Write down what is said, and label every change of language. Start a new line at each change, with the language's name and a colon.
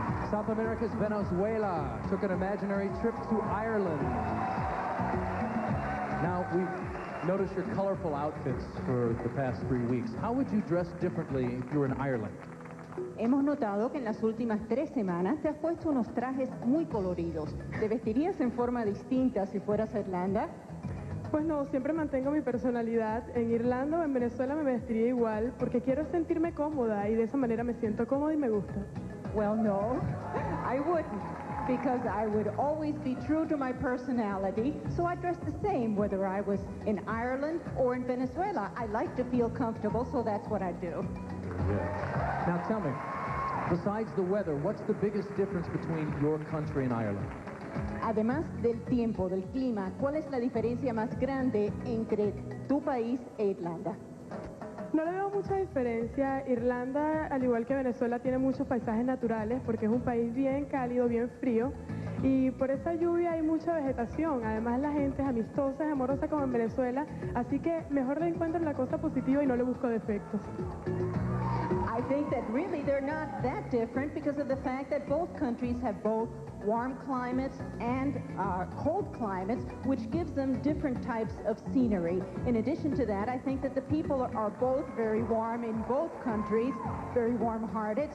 English: South America's Venezuela took an imaginary trip to Ireland. Now, we've noticed your colorful outfits for the past 3 weeks. How would you dress differently if you were in Ireland?
Spanish: Hemos notado que en las últimas 3 semanas te has puesto unos trajes muy coloridos. ¿Te vestirías en forma distinta si fueras a Irlanda? Pues no, siempre mantengo mi personalidad. En Irlanda o en Venezuela me vestiría igual porque quiero sentirme cómoda y de esa manera me siento cómoda y me gusta.
English: Well, no, I wouldn't. because I would always be true to my personality, so I dressed the same whether I was in Ireland or in Venezuela. I like to feel comfortable, so that's what I do. Yeah. Now tell me, besides the weather, what's the biggest difference between your country and Ireland?
Spanish: Además del tiempo, del clima, ¿cuál es la diferencia más grande entre tu país e Irlanda? No le veo mucha diferencia. Irlanda, al igual que Venezuela, tiene muchos paisajes naturales porque es un país bien cálido, bien frío. Y por esa lluvia hay mucha vegetación. Además, la gente es amistosa, es amorosa como en Venezuela. Así que mejor le encuentro la cosa positiva y no le busco defectos.
English: I think that really they're not that different because of the fact that both countries have both warm climates and cold climates, which gives them different types of scenery. In addition to that, I think that the people are both very warm in both countries, very warm-hearted.